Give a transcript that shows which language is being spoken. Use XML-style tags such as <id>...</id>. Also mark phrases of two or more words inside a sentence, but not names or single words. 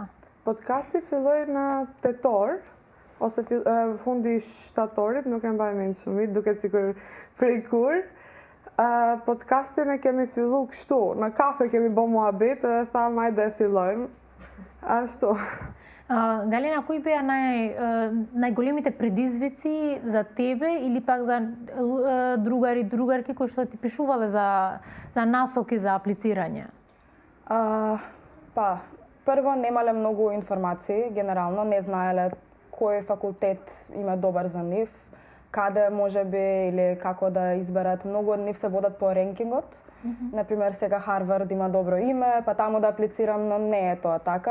<sq>Podcasti filloi në tetor, ose fundi shtatorit, nuk e mbaj mend shumë mirë, duket sikur prej kur. Podcastin e kemi fillu kështu, në kafe kemi bo muhabet edhe thamë hajde e fillojmë. Ashtu.</sq> <mk>Галена, кои беа најголемите предизвици за тебе или пак за другарки кои што ти пишувале за насоки за аплицирање? Па, прво немале многу информации, генерално, не знаеле кој факултет има добар за нив, каде може би или како да изберат. Многу од нив се водат по ренкингот. Например, сега Харвард има добро име, па таму да аплицирам, но не е тоа така.</mk>